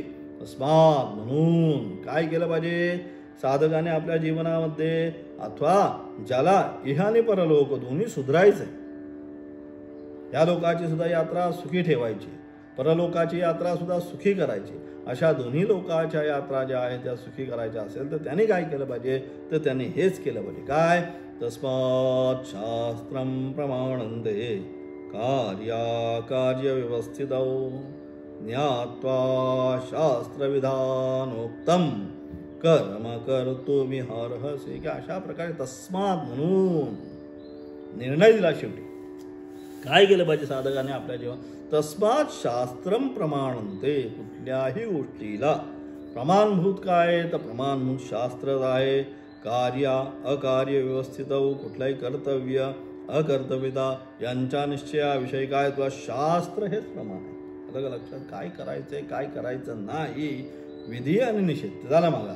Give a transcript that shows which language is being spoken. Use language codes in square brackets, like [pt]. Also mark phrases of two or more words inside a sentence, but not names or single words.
[mr] तस्मात म्हणून काय केलं पाहिजे, साधकाने आपल्या जीवनामध्ये अथवा ज्याला इह आणि परलोक दोन्ही सुधारायचे, या लोकाची सुद्धा यात्रा सुखी ठेवायची, परलोकाची यात्रा सुद्धा सुखी करायची, अशा दोन्ही लोकाच्या यात्रा ज्या आहेत त्या सुखी करायच्या असेल तर त्यांनी काय केलं पाहिजे, तर त्यांनी हेच केलं पाहिजे. काय, [sa] तस्मात् शास्त्रं प्रमाणन्ते कार्य व्यवस्थितौ ज्ञात्वा शास्त्रविधानोक्तं कर्म कर्तुमिहार्हसि. [mr] की अशा प्रकारे तस्मात म्हणून निर्णय दिला. शेवटी काय केलं पाहिजे साधकाने आपल्या जीवन, [sa] तस्मात शास्त्रम प्रमाणन्ते, [mr] कुठल्याही गोष्टीला प्रमाणभूत काय तर प्रमाणभूत शास्त्र आहे. [sa] कार्य अकार्य व्यवस्थित, [mr] कुठलाही कर्तव्य अकर्तव्यता यांच्या निश्चयाविषयी काय तुला शास्त्र हेच प्रमाण आहे. आता लक्षात काय करायचंय काय करायचं नाही, विधी आणि निषेध झाला मागा.